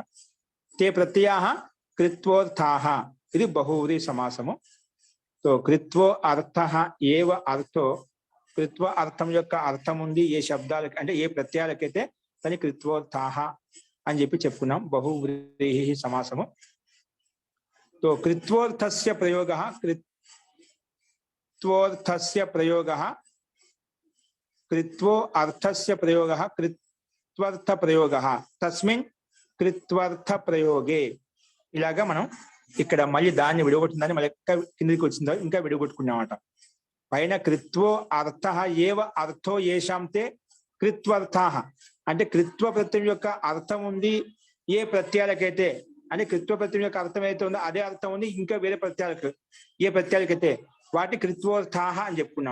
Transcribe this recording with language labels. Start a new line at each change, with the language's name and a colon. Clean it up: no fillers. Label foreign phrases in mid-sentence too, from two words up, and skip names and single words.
Sanskrit: తే ప్రత్యయాః కృత్వోర్థాః,
Telugu: ఇది బహువ్రీహి సమాసము. సో
Sanskrit: కృత్వో అర్థః ఏవ అర్థో,
Telugu: కృత్వ అర్థం యొక్క అర్థం ఉంది ఏ శబ్దాలకి అంటే ఏ ప్రత్యయాలకైతే దాన్ని కృత్వోర్థాః అని చెప్పి చెప్పుకున్నాం. బహువ్రీహి సమాసము.
Sanskrit: तो कृत्वोर्थस्य प्रयोगः, कृत्वोर्थस्य प्रयोगः, कृत्वो अर्थस्य प्रयोगः, कृत्वर्थ प्रयोगः, तस्मिन् कृत्वर्थ प्रयोगे.
Telugu: ఇలాగా మనం ఇక్కడ మళ్ళీ దాన్ని విడగొట్టిందని మళ్ళీ కిందకి వచ్చిందో ఇంకా విడగొట్టుకున్నామట. పైన
Sanskrit: కృత్వో అర్థః ఏవ అర్థో ఏషాం తే కృత్వర్థాః
Telugu: అంటే కృత్వ ప్రత్యయం యొక్క అర్థం ఉంది ఏ ప్రత్యయాలకైతే, అంటే కృత్వ ప్రత్యయం యొక్క అర్థం అయితే ఉందో అదే అర్థం ఉంది ఇంకా వేరే ప్రత్యయాలకు ఏ ప్రత్యయాలకైతే వాటి కృత్వోర్థాః అని చెప్పుకున్నాం.